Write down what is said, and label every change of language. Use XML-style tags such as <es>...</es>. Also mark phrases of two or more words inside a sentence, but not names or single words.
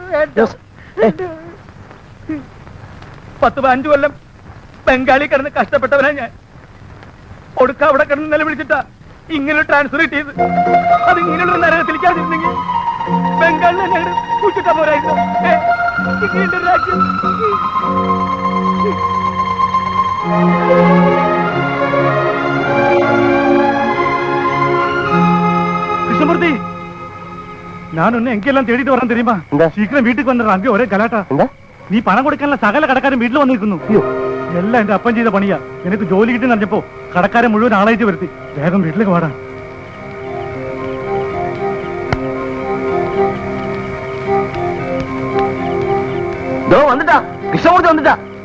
<ml>10-15 കൊല്ലം ബംഗാളി കിടന്ന് കഷ്ടപ്പെട്ടവനാ ഞാൻ. ഒടുക്ക അവിടെ കിടന്ന് നിലവിളിച്ചിട്ടാ ഇങ്ങനെ ട്രാൻസ്ഫർ കിട്ടിയത്. അത് ഇങ്ങനെയുള്ള നരകത്തിലേക്കാതിരുന്നെങ്കിൽ ബംഗാളിൽ തന്നെ കുച്ചിട്ടാ പോരായിരുന്നു. ഇങ്ങനെയുണ്ട് രാജ്യം.</ml> <ta>கிருஷ்ணமூர்த்தி, நான் ஒன்னு எங்கெல்லாம் தேடிட்டு வரேன் தெரியுமா?</ta> <ml>എന്താ?</ml> <ta>சீக்கிரம் வீட்டுக்கு வந்துடுறேன். அங்கே ஒரே கலாட்டா.</ta> <ml>എന്താ? നീ പണം കൊടുക്കാനുള്ള സകല കടക്കാരും വീട്ടിൽ വന്നിരിക്കുന്നു. അയ്യോ, എല്ലാം എന്റെ അപ്പൻ ചെയ്ത പണിയാ. എനിക്ക് ജോലി കിട്ടി അറിഞ്ഞപ്പോ കടക്കാരെ മുഴുവൻ ആളായിട്ട് വരുത്തി. വേഗം വീട്ടിലേക്ക് വാടാ. വന്നിട്ടാ കൃഷ്ണമൂർത്തി വന്നിട്ടാ.</ml>